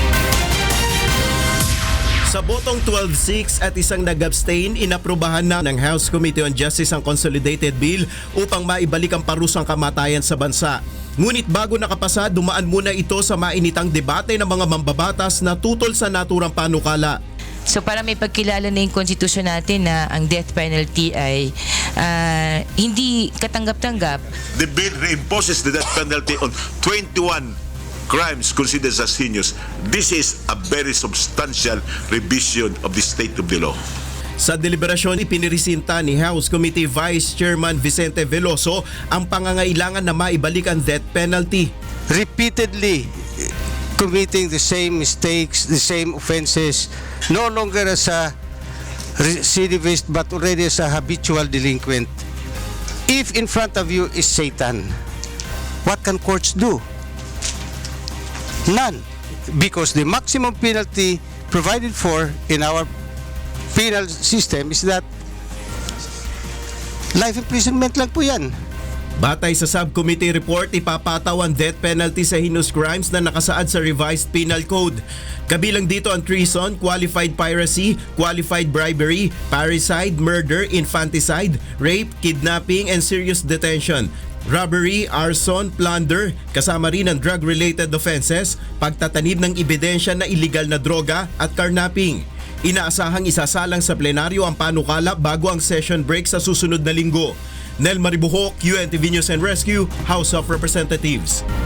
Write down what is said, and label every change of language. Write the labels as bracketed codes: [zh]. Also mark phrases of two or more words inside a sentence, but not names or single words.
[tl] Sa botong 12-6 at isang nag-abstain, inaprubahan na ng House Committee on Justice ang [en] consolidated bill [tl] upang maibalik ang parusang kamatayan sa bansa. Ngunit bago nakapasa, dumaan muna ito sa mainitang debate ng mga mambabatas na tutol sa naturang panukala. So para may pagkilala na yung konstitusyon natin na ang [en] death penalty [tl] ay hindi katanggap-tanggap. [en] The bill reimposes the death penalty on 21 crimes considered as heinous. This is a very substantial revision of the state of the law. [tl] Sa deliberasyon, ipinirisinta ni House Committee Vice Chairman Vicente Veloso ang pangangailangan na maibalik ang [en] death penalty. Repeatedly committing the same mistakes, the same offenses, no longer as a recidivist but already as a habitual delinquent. If in front of you is Satan, what can courts do? None. Because the maximum penalty provided for in our penal system is that life imprisonment [tl] lang po yan. Batay sa subcommittee report, ipapataw ang [en] death penalty [tl] sa [en] heinous crimes [tl] na nakasaad sa [en] revised penal code. [tl] Kabilang dito ang treason, [en] qualified piracy, qualified bribery, parricide, murder, infanticide, rape, kidnapping, and serious detention, robbery, arson, [tl] plunder, kasama rin ang [en] drug-related offenses, [tl] pagtatanib ng ebidensya na illegal na droga at carnapping. Inaasahang isasalang sa plenaryo ang panukala bago ang session break sa susunod na linggo. Nel Maribuhok, UNTV News and Rescue, House of Representatives.